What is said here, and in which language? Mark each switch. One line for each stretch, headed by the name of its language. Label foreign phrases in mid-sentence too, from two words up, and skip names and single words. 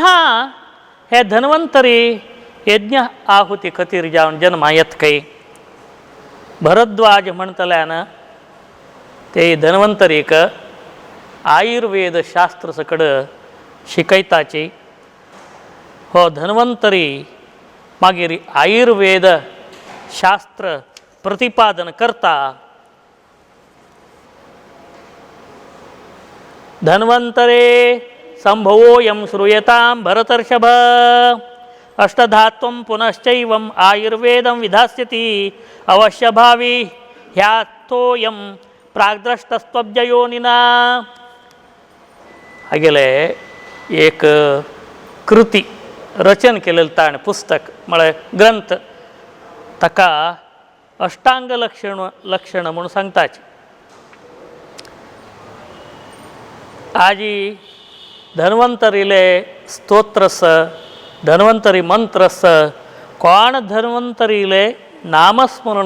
Konkani: हे धन्वंतरी यज्ञ आहुती खातीर जावन जन्मा येत खंय भरद्वाज म्हणटल्यान ते धन्वंतरीक आयुर्वेद शास्त्र सकड शिकयताची हो धन्वंतरी मागीर आयुर्वेद शास्त्र प्रतिपादन करता
Sanskrit: धन्वंतरे संभवोऽयं श्रूयतां भरतर्षभ अष्टधात्वं पुनश्चैवम् आयुर्वेदं विधास्यति अवश्यभावी ह्यातोऽयं प्राग्द्रष्टस्त्वब्जयोनिना
Konkani: हागेले एक कृती रचन केलेलं ताण पुस्तक म्हळ्यार ग्रंथ ताका अष्टांग लक्षण म्हणून सांगताचे आजी धन्वंतरीले स्तोत्रस धन्वंतरी मंत्रस कोण धन्वंतरीले नामस्मरण